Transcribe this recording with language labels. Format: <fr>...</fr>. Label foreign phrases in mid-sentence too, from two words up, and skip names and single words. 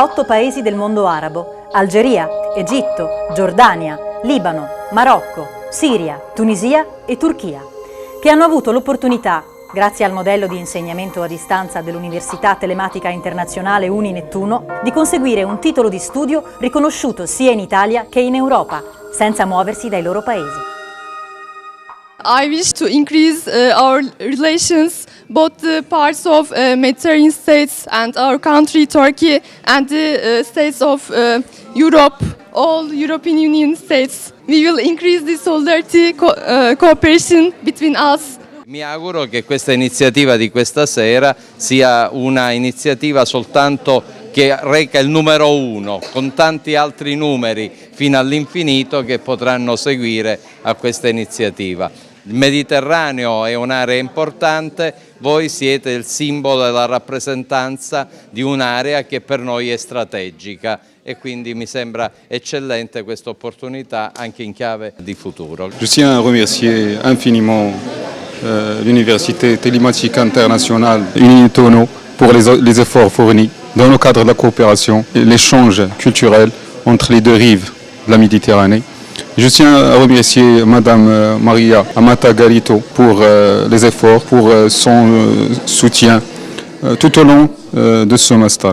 <it>8 paesi del mondo arabo: Algeria, Egitto, Giordania, Libano, Marocco, Siria, Tunisia e Turchia, che hanno avuto l'opportunità, grazie al modello di insegnamento a distanza dell'Università Telematica Internazionale Uni Nettuno, di conseguire un titolo di studio riconosciuto sia in Italia che in Europa, senza muoversi dai loro paesi.</it> <en>I wish to increase our relations, both the parts of Mediterranean states and our country, Turkey, and the states of Europe, all European Union states. We will increase the solidarity, cooperation between us.</en> <it>Mi auguro che questa iniziativa di questa sera sia una iniziativa soltanto che reca il numero 1, con tanti altri numeri fino all'infinito che potranno seguire a questa iniziativa. Il Mediterraneo è un'area importante, voi siete il simbolo della rappresentanza di un'area che per noi è strategica e quindi mi sembra eccellente questa opportunità anche in chiave di futuro.</it> <fr>Je tiens à remercier infiniment l'Université Télématique Internationale Uni Nettuno pour les efforts fournis dans le cadre de la coopération et l'échange culturel entre les deux rives de la Méditerranée. Je tiens à remercier Madame Maria Amata Galito pour les efforts, pour son soutien tout au long de ce master.</fr>